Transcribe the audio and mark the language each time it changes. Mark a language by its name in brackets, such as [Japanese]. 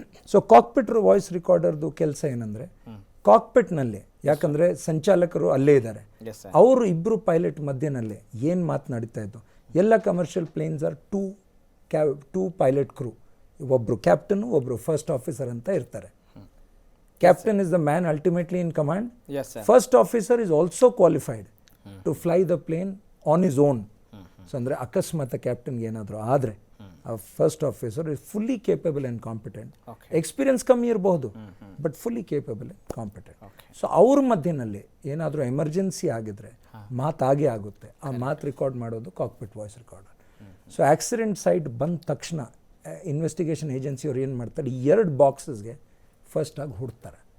[Kannada] So cockpit voice ರೆಕಾರ್ಡರ್ದು ಕೆಲಸ ಏನಂದರೆ, ಕಾಕ್ಪಿಟ್ನಲ್ಲಿ ಯಾಕಂದರೆ ಸಂಚಾಲಕರು ಅಲ್ಲೇ ಇದ್ದಾರೆ, ಅವರು ಇಬ್ಬರು ಪೈಲಟ್ ಮಧ್ಯನಲ್ಲೇ ಏನು ಮಾತನಾಡ್ತಾ ಇದ್ದು. ಎಲ್ಲ [English] commercial planes are two pilot crew, [Kannada] ಒಬ್ಬರು ಕ್ಯಾಪ್ಟನ್, ಒಬ್ಬರು ಫಸ್ಟ್ ಆಫೀಸರ್ ಅಂತ ಇರ್ತಾರೆ. [English] Captain is the man ultimately in command. Yes, sir. First officer is also qualified to fly the plane on his own. [Kannada] So ಅಂದರೆ ಅಕಸ್ಮಾತ್ ಕ್ಯಾಪ್ಟನ್ಗೆ ಏನಾದರೂ ಆದರೆ ಆ first officer [English] Is fully capable and competent. [Kannada] Experience ಕಮ್ಮಿ ಇರಬಹುದು, [English] But fully capable and competent. [Kannada] So ಅವ್ರ ಮಧ್ಯದಲ್ಲಿ ಏನಾದರೂ ಎಮರ್ಜೆನ್ಸಿ ಆಗಿದ್ರೆ ಮಾತಾಗೇ ಆಗುತ್ತೆ. ಆ ಮಾತು ರೆಕಾರ್ಡ್ ಮಾಡೋದು cockpit voice recorder. So accident site ಬಂದ ತಕ್ಷಣ ಇನ್ವೆಸ್ಟಿಗೇಷನ್ ಏಜೆನ್ಸಿಯವ್ರು ಏನು ಮಾಡ್ತಾರೆ, 2 ಬಾಕ್ಸಸ್ಗೆ ಫಸ್ಟ್ ಆಗಿ ಹುಡ್ತಾರೆ.